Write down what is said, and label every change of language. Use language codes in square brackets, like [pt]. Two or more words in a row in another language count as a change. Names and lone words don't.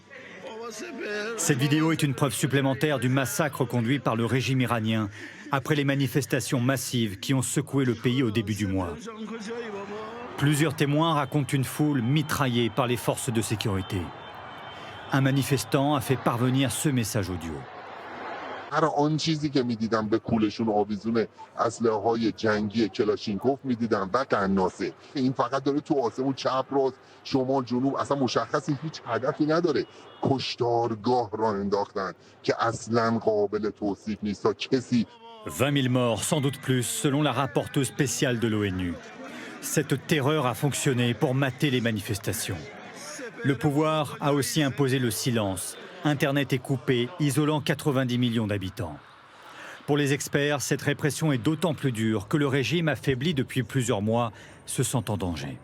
[fr] Cette vidéo est une preuve supplémentaire du massacre conduit par le régime iranien après les manifestations massives qui ont secoué le pays au début du mois. Plusieurs témoins racontent une foule mitraillée par les forces de sécurité. Un manifestant a fait parvenir ce message audio. [fa] هر آن چیزی که می‌دیدم به کولشون آویزون اسلحه‌های جنگی کلاشینکوف می‌دیدم و قناصه این فقط داره تو آسمون چپ راست شمال جنوب اصلا مشخصی هیچ هدفی نداره کشتارگاه را انداختن که اصلا قابل توصیف نیست تا کسی [fr] 20 000 morts, sans doute plus, selon la rapporteuse spéciale de l'ONU. Cette terreur a fonctionné pour mater les manifestations. Le pouvoir a aussi imposé le silence. Internet est coupé, isolant 90 millions d'habitants. Pour les experts, cette répression est d'autant plus dure que le régime affaibli depuis plusieurs mois se sent en danger.